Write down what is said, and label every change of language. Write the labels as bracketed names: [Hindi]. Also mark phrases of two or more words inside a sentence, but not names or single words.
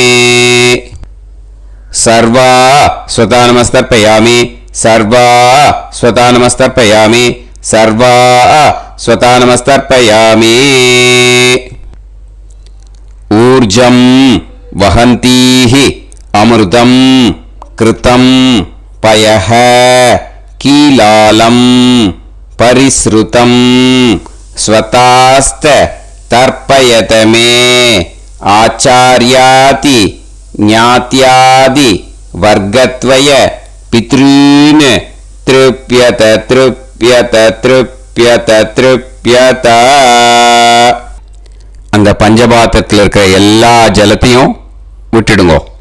[Sanskrit] सर्वा स्वता नमस्तर्पयामि, सर्वा स्वता नमस्तर्पयामि, सर्वा स्वता नमस्तर्पयामि. ऊर्जं वहन्तीः अमृतं कृतं पयः कीलालम् परिस्रुतम् स्वधास्थ तर्पयतमे आचार्यादि ज्ञात्यादि वर्गद्वय पितॄन् तृप्यत तृप्यत तृप्यत तृप्यत. [Tamil] அந்த பஞ்சபாத்திரத்தில் இருக்கிற எல்லா ஜலத்தையும் விட்டுடுங்கோ.